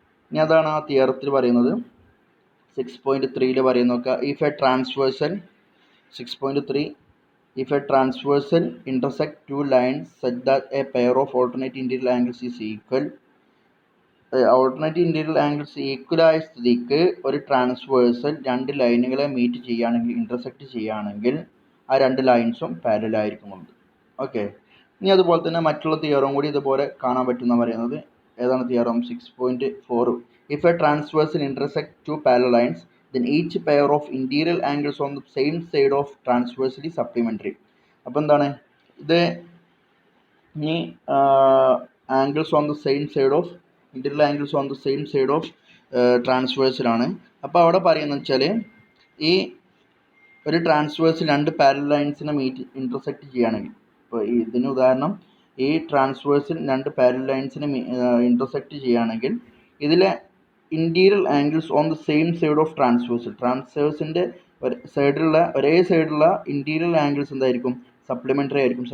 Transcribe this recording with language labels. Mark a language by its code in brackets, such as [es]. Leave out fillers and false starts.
[ml] ഇനി അതാണ് ആ തിയറത്തിൽ പറയുന്നത്. 6.3 പറയുന്ന നോക്കുക, [en] if a transversal [ml] 6.3 [en] if a transversal intersect two lines such that a pair of alternate interior angles is equal, [ml] alternate interior angles equal ആയ സ്ഥിതിക്ക് ഒരു ട്രാൻസ്വേഴ്സൽ രണ്ട് ലൈനുകളെ മീറ്റ് ചെയ്യുകയാണെങ്കിൽ, ഇന്റർസെക്റ്റ് ചെയ്യുകയാണെങ്കിൽ ആ രണ്ട് ലൈൻസും പാരലൽ ആയിരിക്കുന്നുണ്ട്. ഓക്കെ, ഇനി അതുപോലെ തന്നെ മറ്റുള്ള തിയറും കൂടി ഇതുപോലെ കാണാൻ പറ്റുന്ന പറയുന്നത് ഏതാണ്, theorem [en] 6.4 if a transversal intersect two parallel lines then each pair of interior angles on the same side of transversely supplementary. [ml] അപ്പോൾ എന്താണ് ഇത്, ഇനി [en] Angles on the same side of interior angles on the same side of ട്രാൻസ്വേഴ്സിലാണ്. [ml] അപ്പോൾ അവിടെ പറയുന്നത് വെച്ചാൽ ഈ ഒരു ട്രാൻസ്വേഴ്സിൽ രണ്ട് പാരലൽ ലൈൻസിനെ ഇന്റർസെക്റ്റ് ചെയ്യുകയാണെങ്കിൽ, ഇപ്പോൾ ഇതിന് ഉദാഹരണം ഈ ട്രാൻസ്വേഴ്സിൽ രണ്ട് പാരലൽ ലൈൻസിനെ ഇന്റർസെക്റ്റ് ചെയ്യുകയാണെങ്കിൽ ഇതിലെ interior angles on the same side of ട്രാൻസ്വേഴ്സിൻ്റെ ഒരേ സൈഡിലുള്ള ഇന്റീരിയർ ആംഗിൾസ് എന്തായിരിക്കും, സപ്ലിമെൻ്ററി ആയിരിക്കും.